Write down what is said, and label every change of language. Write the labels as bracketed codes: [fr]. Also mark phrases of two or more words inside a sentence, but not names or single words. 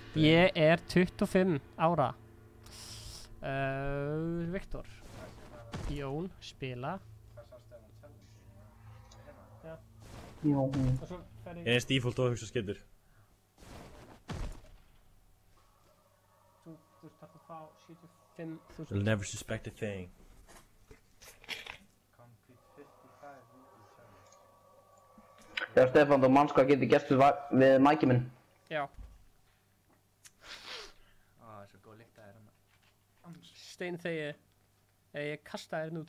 [is] Ég er 25 ára. Viktor. Jón, spila. Jón. Ég er eins default og hugsa skildur. Þú þarf að fá 75.000. [en] You'll never suspect a thing. [is] Já, Stefán, þú manns hvað getur gert við mækið minn? Já. Það er svo góð lykt að þér. Steinþegi. Ég kasta þér út.